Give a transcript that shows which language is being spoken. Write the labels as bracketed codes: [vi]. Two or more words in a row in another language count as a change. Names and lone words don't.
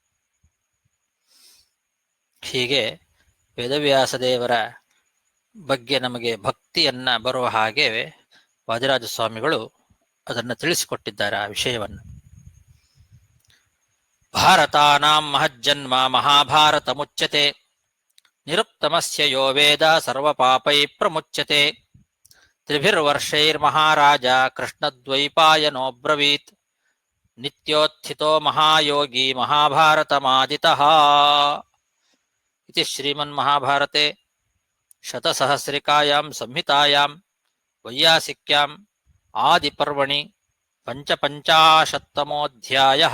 [kn] ಹೀಗೆ ವೇದವ್ಯಾಸ ದೇವರ ಬಗ್ಗೆ ನಮಗೆ ಭಕ್ತಿಯನ್ನ ಬರುವ ಹಾಗೆ ವಾದಿರಾಜ ಸ್ವಾಮಿಗಳು ಅದನ್ನು ತಿಳಿಸಿಕೊಟ್ಟಿದ್ದಾರೆ ಆ ವಿಷಯವನ್ನು. [sa] ಭಾರತಾನಾಂ ಮಹಜ್ಜನ್ಮ ಮಹಾಭಾರತ ಮುಚ್ಯತೆ, ನಿರುಕ್ತಮಸ್ಯ ಯೋ ವೇದ ಸರ್ವ ಪಾಪೈ ಪ್ರಮುಚ್ಯತೆ, ತ್ರಿಭಿರ್ವರ್ಷೈರ್ಮಹಾರಾಜ ಕೃಷ್ಣದ್ವೈಪಾಯನೋಬ್ರವೀತ್, ನಿತ್ಯೋತ್ಥಿತೋ ಮಹಾಯೋಗಿ ಮಹಾಭಾರತಮಾದಿತಃ. ಇತಿ ಶ್ರೀಮನ್ಮಹಾಭಾರತೆ ಶತಸಹಸ್ರಿಕಾಯಾಂ ಸಂಹಿತಾಯಾಂ ವೈಯಾಸಿಕ್ಯಾಂ ಆದಿಪರ್ವಣಿ ಪಂಚಪಂಚಾಶತ್ತಮೋಧ್ಯಾಯಃ.